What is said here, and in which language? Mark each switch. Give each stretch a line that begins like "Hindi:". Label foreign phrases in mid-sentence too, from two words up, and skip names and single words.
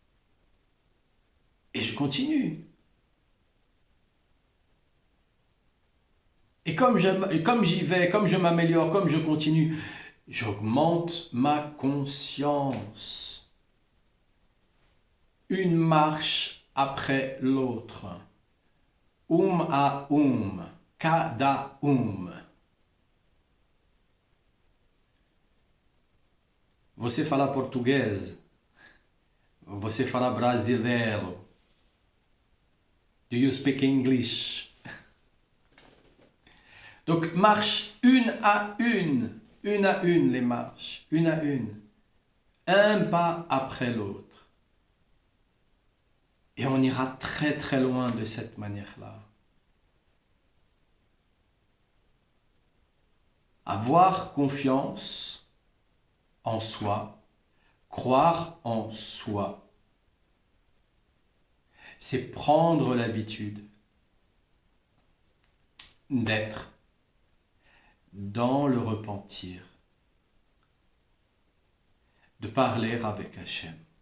French: Et je continue. Et comme j'y vais, comme je m'améliore, comme je continue, j'augmente ma conscience. Une marche après l'autre.
Portuguese: A cada Você fala português? Você fala brasileiro?
English: Do you speak English?
French: Donc marche une à une les marches, une à une, un pas après l'autre. Et on ira très très loin de cette manière-là. Avoir confiance en soi, croire en soi, c'est prendre l'habitude d'être dans le repentir, de parler avec Hachem.